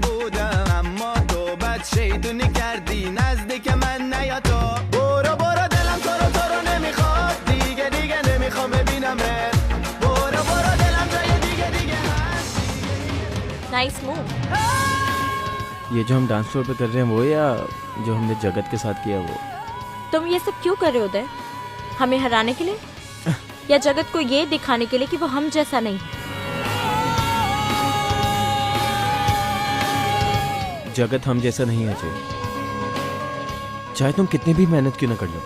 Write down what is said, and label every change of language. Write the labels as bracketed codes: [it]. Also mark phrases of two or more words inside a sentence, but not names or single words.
[fa] بودم اما تو بد شیطونی کردی نزدیک من نیا تو برو برو دلم تو رو نمیخواد دیگه نمیخوام ببینمت برو برو دلم جای دیگه هست [en] Nice move. [hi] ये जो हम [en] dance floor [hi] पे कर रहे हैं वो, या जो हमने जगत के साथ किया वो? तुम ये सब क्यों कर रहे हो उदय? हमें हराने के लिए या जगत को ये दिखाने के लिए कि वो हम जैसा नहीं है? जगत हम जैसा नहीं है अजय, चाहे तुम कितनी भी मेहनत क्यों ना कर लो।